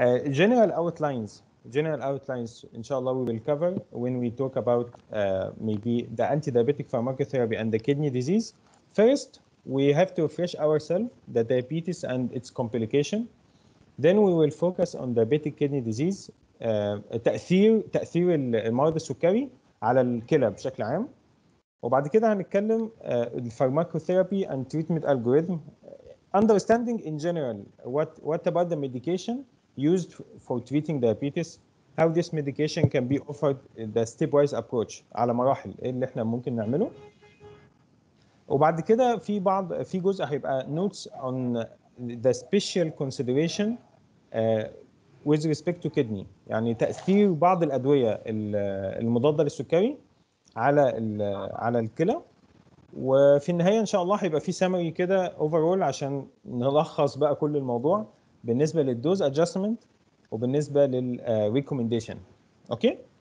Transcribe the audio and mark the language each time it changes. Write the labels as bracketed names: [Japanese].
[English] General outlines, inshallah, we will cover when we talk about maybe the anti-diabetic pharmacotherapy and the kidney disease. First, we have to refresh ourselves the diabetes and its complication. Then we will focus on diabetic kidney disease, [Arabic] تأثير المرض السكري على الكلى بشكل عام. وبعد كده هنتكلم الفارماكوثيرابي [English] and treatment algorithm. Understanding in general what about the medication used for treating diabetes, how this medication can be offered, the stepwise approach [Arabic] على مراحل ايه اللي احنا ممكن نعمله. وبعد كده في جزء هيبقى [English] notes on the special consideration with respect to kidney، [Arabic] يعني تأثير بعض الأدوية المضادة للسكري على الكلى. وفي النهايه ان شاء الله هيبقى في سامري كده اوفرول عشان نلخص بقى كل الموضوع بالنسبه للدوز ادجستمنت وبالنسبه للريكومنديشن. اوكي.